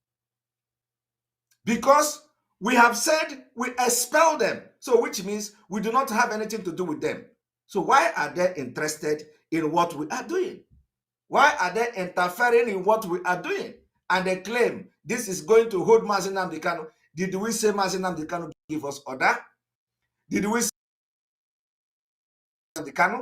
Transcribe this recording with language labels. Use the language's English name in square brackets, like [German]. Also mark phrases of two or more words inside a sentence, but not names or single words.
[English] Because we have said we expel them, so which means we do not have anything to do with them. So why are they interested in what we are doing? Why are they interfering in what we are doing? And they claim this is going to hold Mazi Nnamdi Kanu. Did we say Mazi Nnamdi Kanu give us order? Did we say Nnamdi Kanu?